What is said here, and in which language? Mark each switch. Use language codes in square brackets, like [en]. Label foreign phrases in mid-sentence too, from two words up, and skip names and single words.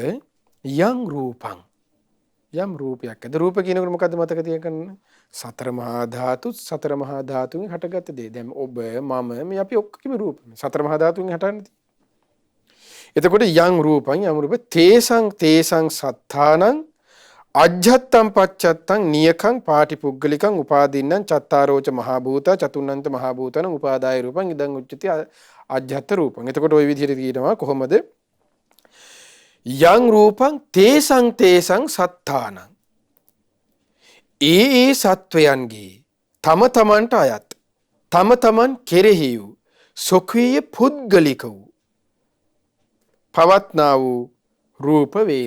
[pi] යම් රූපං. [si] යම් රූපයක්. අද රූප කියනකොට මොකද්ද මතක තියාගන්න? සතර මහා ධාතු, සතර මහා ධාතුන්ගෙන් හටගත්ත දේ. දැන් ඔබ මම මේ අපි ඔක්කොම රූප. සතර මහා ධාතුන්ගෙන් හටන්නේ. [pi] එතකොට යම් රූපං යම් රූප තේසං සත්තානං අජ්ජත්තං පච්චත්තං නියකං පාටිපුග්ගලිකං උපාදින්නං චත්තාරෝච මහා භූත චතුන්නන්ත මහා භූතං උපාදාය රූපං ඉදං උච්චති අජ්ජත්ත රූපං. [si] එතකොට ওই විදිහට කියනවා කොහොමද? [pi] යං රූපං තේසං සත්තානං [si] ඒ සත්වයන්ගේ තම තමන්ට අයත් තම තමන් කෙරෙහි වූ සොක්‍රීය පුද්ගලික වූ පවත්නා වූ රූප වේද.